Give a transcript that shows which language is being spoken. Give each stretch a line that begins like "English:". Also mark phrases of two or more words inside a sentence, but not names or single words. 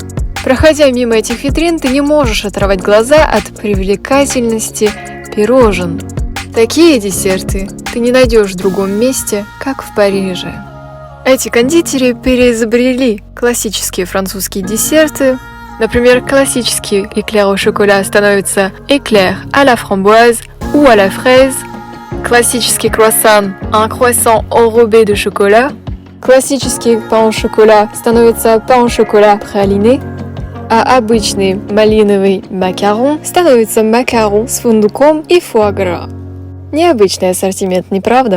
Russian: Проходя мимо этих витрин, ты не можешь оторвать глаза от привлекательности пирожен. Такие десерты ты не найдешь в другом месте, как в Париже. Эти кондитери переизобрели классические французские десерты. Например, классический
French: éclair au chocolat
Russian: становится
French: éclair à la framboise ou à la fraise.
Russian: Классический круассан –
French: un croissant enrobé de chocolat.
Russian: Классический
French: pain au chocolat
Russian: становится
French: pain au chocolat praliné.
Russian: А обычный малиновый макарон становится макарон с фундуком и фуагра. Необычный ассортимент, не правда?